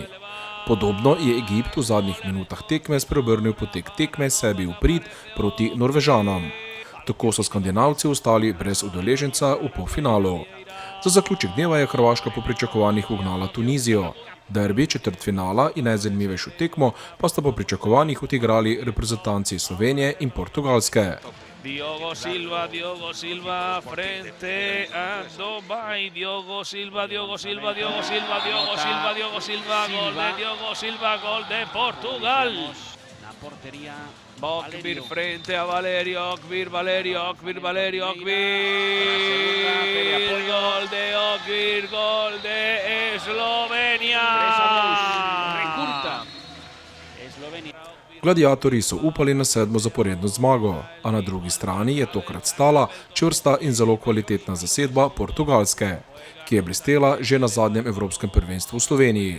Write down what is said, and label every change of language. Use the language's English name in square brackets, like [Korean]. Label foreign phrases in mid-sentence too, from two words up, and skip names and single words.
[Slovenian] Podobno je Egipt v zadnjih minutah tekme spreobrnil potek tekme sebi v prid proti Norvežanom. Tako so Skandinavci ostali brez udeleženca v polfinalu. Za zaključek dneva je Hrvaška po pričakovanjih ugnala Tunizijo. Derbi četrtfinala in najzanimivejšo tekmo pa sta po pričakovanjih odigrali reprezentanci Slovenije in Portugalske. [Spanish] Diogo Silva frente a Dubái. Diogo Silva, gol de Portugal. La portería. Okvir frente a Valerio, Okvir. Gol de Eslovenia. Recurta. Eslovenia. [Slovenian] Gladiatorji so upali na 7. zaporedno zmago, a na drugi strani je tokrat stala čvrsta in zelo kvalitetna zasedba Portugalske, ki je blestela že na zadnjem evropskem prvenstvu v Sloveniji.